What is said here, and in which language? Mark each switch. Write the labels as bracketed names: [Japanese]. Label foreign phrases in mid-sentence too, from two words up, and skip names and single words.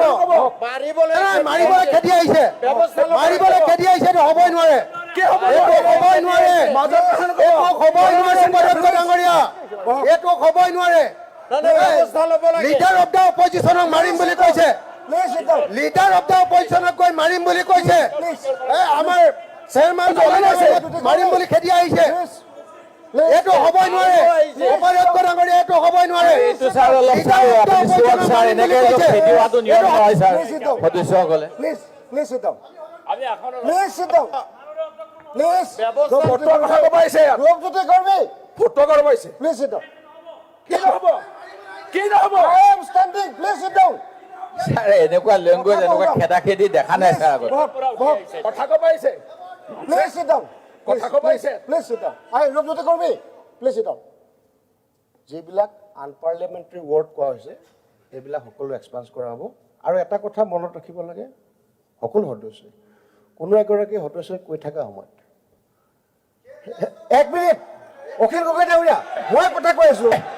[Assamese] মাৰিবলৈ খেদি আহিছে মাৰিবলৈ খেদি আহিছে এইটো হ'বই নোৱাৰে এইটো হ'বই নোৱাৰে এইটো হ'বই নোৱাৰে উপাধ্যক্ষ ডাঙৰীয়া এইটো হ'বই নোৱাৰে [English] Leader of the Oppositionক [Assamese] মাৰিম বুলি কৈছে [English] Leader of the Oppositionক [Assamese] গৈ মাৰিম বুলি কৈছে আমাৰ চেয়াৰমেন মাৰিম বুলি খেদি আহিছে এইটো হ'বই নোৱাৰে উপাধ্যক্ষ ডাঙৰীয়া এইটো হ'বই নোৱাৰে এইটো স্যাৰ অলপ চাই আপুনি চুৱক স্যাৰ এনেকৈ খেদি হোৱাটো নিয়ম নহয় স্যাৰ সদস্যসকলে [English] Please sit down. Please sit down. Please. Rupjyoti Karmi. Please sit down. I am standing. Please sit down. [Assamese] স্যাৰ এনেকুৱা লেংগুৱেজ এনেকুৱা খেদা খেদি দেখা নাই স্যাৰ আগত [English] Please sit down. Please sit down. I Rupjyoti Karmi. Please sit down. [Assamese] যিবিলাক [English] unparliamentary word [Assamese] কোৱা হৈছে এইবিলাক সকলো এক্সপান্স কৰা হ'ব আৰু এটা কথা মনত ৰাখিব লাগে সকলো সদস্যই কোনো এগৰাকী সদস্যই কৈ থকা সময়ত এক মিনিট অখিল গগৈ ডাঙৰীয়া মই কথা কৈ আছো